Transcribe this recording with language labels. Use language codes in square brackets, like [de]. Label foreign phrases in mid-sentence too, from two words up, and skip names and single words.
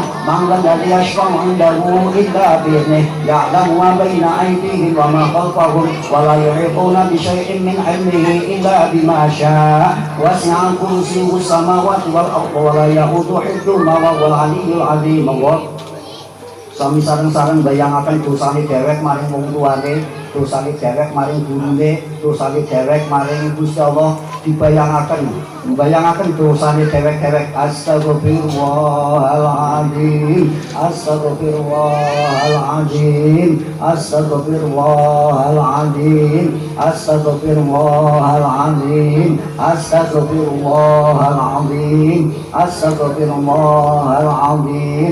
[ar] من ذا الذي يشفع عنده إلا بإذنه يعلم ما بين أيديهم وما خلفهم ولا يحيطون بشيء من علمه إلا بما شاء. وسع كرسيه السماوات والأرض ولا يئوده حفظهما وهو العلي العظيم. [jv] الله sami sareng-sareng bayangaken dosane dhewek maring wong tuane, dosane dhewek maring gurune, dosane dhewek maring Gusti Allah dibayangaken dosane dhewek-dhewek. [ar] أستغفر الله العظيم أستغفر الله العظيم أستغفر الله العظيم أستغفر الله العظيم أستغفر الله العظيم أستغفر الله العظيم.